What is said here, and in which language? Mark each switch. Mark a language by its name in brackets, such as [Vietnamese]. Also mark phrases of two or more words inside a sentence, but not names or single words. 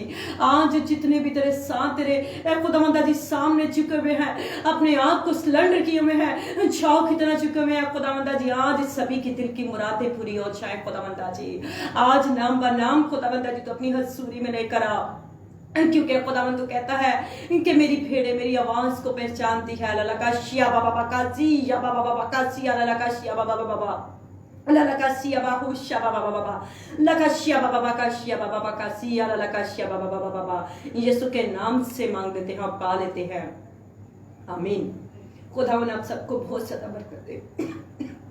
[Hindi] आज जितने भी तेरे साथ तेरे खुदावंदा जी सामने झुके हुए हैं, अपने आप को सिलेंडर किए हुए हैं, छाव की तरह झुके हुए हैं खुदावंदा जी, आज सभी की दिल की मुरादें पूरी हो जाए खुदावंदा जी। आज नाम ब नाम खुदावंदा जी तो अपनी हजूरी में लेकर आ, क्योंकि खुदावंद तो कहता है कि मेरी भेड़ें मेरी आवाज को पहचानती है। लकाशिया बाबा बाकाजी या बाबा बाबा काजी लकाशिया बाबा बाबा लकाशिया बाहुशिया बाबा बाबा लकाशिया बाबा बाकाशिया बाबा बाकासिया लकाशिया बाबा बाबा बाबा। यीशु के नाम से मांग लेते हैं और पा लेते हैं, आमीन। खुदावंद आप सबको बहुत ज्यादा बरकत दे।